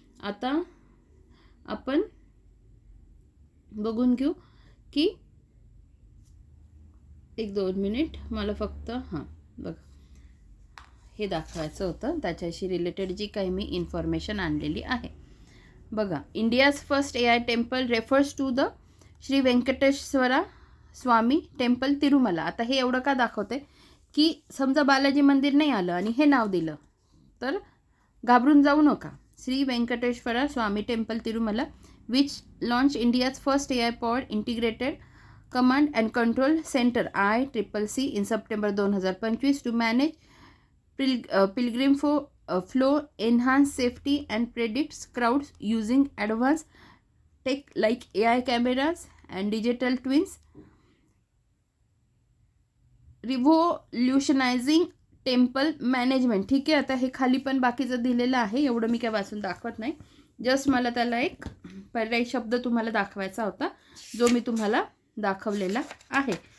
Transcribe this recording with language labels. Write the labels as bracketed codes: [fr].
[mr] आता आपण बघून घेऊ की 1-2 मिनिट मला फक्त बघा हे दाखवायचं होतं, त्याच्याशी रिलेटेड जी काही मी इन्फॉर्मेशन आणलेली आहे. [en] बघा, India's first AI temple refers to the Shri Venkateshwara Swami temple Tirumala. [mr] आता हे एवढं का दाखवते की समजा बालाजी मंदिर नाही आलं आणि हे नाव दिलं तर घाबरून जाऊ नका. [en] Shri Venkateshwara Swami temple Tirumala which launched India's first AI-powered integrated command and control center ICCC in September 2025 to manage pilgrim flow, enhance safety and predicts crowds using advanced tech like AI cameras and digital twins, revolutionising temple management. [mr] ठीक आहे, आता हे खाली पण बाकीचं दिलेलं आहे, एवढं मी काय वाचून दाखवत नाही. जस्ट मला त्याला एक पर्यायी शब्द तुम्हाला दाखवायचा होता, जो मी तुम्हाला दाखवलेला आहे.